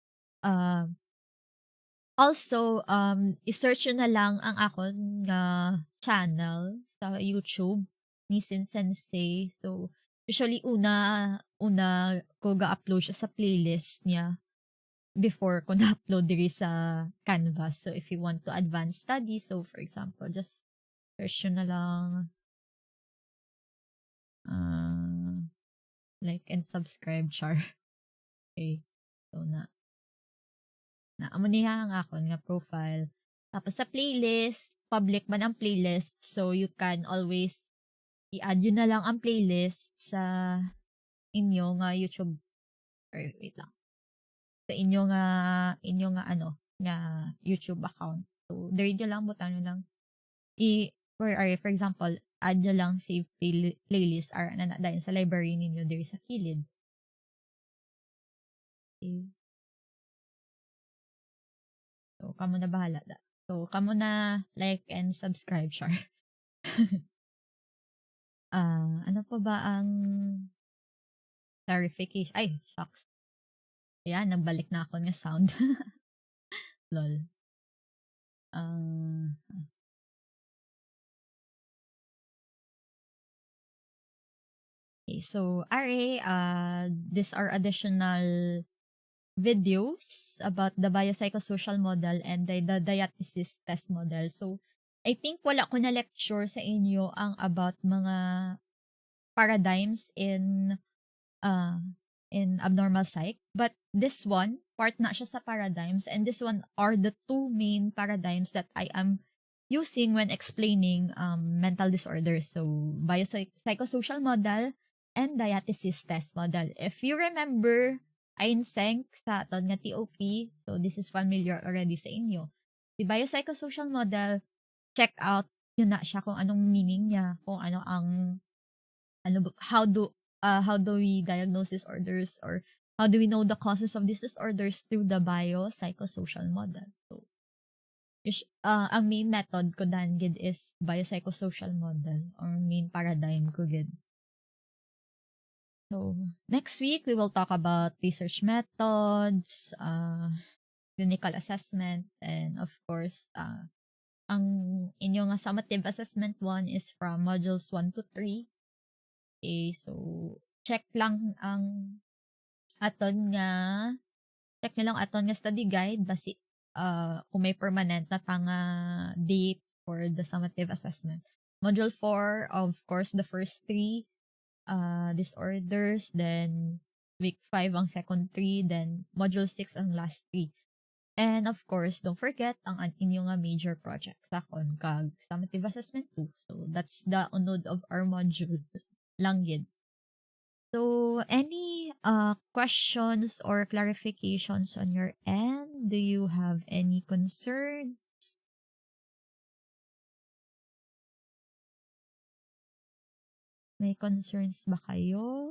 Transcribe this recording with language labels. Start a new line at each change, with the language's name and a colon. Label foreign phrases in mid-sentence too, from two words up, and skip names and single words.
Hiligaynon: Also, i-search nyo na lang ang akon nga channel sa YouTube ni Sin Sensei. So, usually una ko ga-upload siya sa playlist niya before ko na-upload diri sa Canvas.
English: So, if you want to advance study, so for example, just search
Filipino: nyo na lang
English: like and subscribe,
Filipino: char.
English: Okay.
Hiligaynon: So, amo niya ang akon nga profile. Tapos sa playlist, public man ang playlist.
English: So, you can always i-add
Filipino: yun na lang
English: ang playlist
Hiligaynon: sa inyo nga
English: YouTube. Or wait lang.
Hiligaynon: Sa inyo nga nga YouTube account. So, there nyo lang, butan nyo lang.
English: For example,
Hiligaynon: add nyo lang
English: save playlist
Hiligaynon: or dahil sa library ninyo there sa kilid. Okay. So, kamo na bahala da. So, kamo na like and subscribe, char.
Filipino: Ano pa ba ang clarification? Ay, shucks. Ayan, nagbalik na ako ng sound.
English: Lol. Okay, so, these are additional videos about the biopsychosocial model and the diathesis test model.
Hiligaynon: So,
English: I think
Hiligaynon: wala ko na lecture sa inyo ang about mga
English: paradigms in abnormal psych. But this one, part
Hiligaynon: na siya sa
English: paradigms, and this one are the two main paradigms that I am using when explaining mental disorders. So, biopsychosocial model and diathesis test model. If you remember, Einsenk
Hiligaynon: sa aton nga
English: TOP, so this is familiar already sa inyo. The biopsychosocial model, check out
Filipino: yun na siya kung anong
English: meaning niya, kung how do we diagnose disorders or how do we know the causes of these disorders through the biopsychosocial model. So,
Hiligaynon: ang main method ko dan gid is
English: biopsychosocial model or main paradigm
Hiligaynon: ko gid.
English: So, next week we will talk about research methods, clinical assessment, and of course,
Hiligaynon: ang inyo nga
English: summative assessment 1 is from modules 1 to 3.
Hiligaynon: Okay, so check lang aton nga
English: study guide
Hiligaynon: basi kung may permanent na tanga date
English: for the summative assessment. Module 4, of course, the first 3 disorders, then week 5 ang second 3, then module 6 ang last 3. And of course, don't forget
Hiligaynon: ang inyo nga
English: major project sa kag summative assessment 2. So that's the unod of our module
Filipino: lang yun.
English: So any questions or clarifications on your end? Do you have any concerns?
Filipino: May concerns ba kayo?